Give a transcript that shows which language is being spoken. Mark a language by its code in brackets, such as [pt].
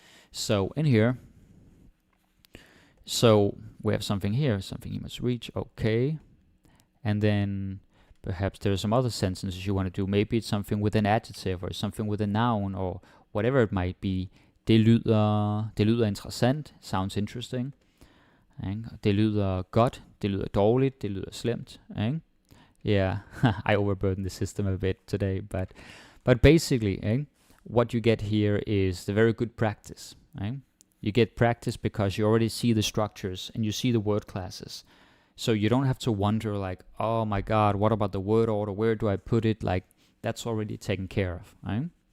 [en] So in here, so we have something here, something you must reach, okay. And then perhaps there's some other sentences you want to do. Maybe it's something with an adjective or something with a noun or whatever it might be. [da] Det lyder interessant, [en] sounds interesting. [da] Det lyder godt, det lyder dårligt, det lyder slemt. [en] Yeah, I overburdened the system a bit today, but basically, what you get here is the very good practice. You get practice because you already see the structures and you see the word classes. So you don't have to wonder like, oh my God, what about the word order? Where do I put it? Like, that's already taken care of.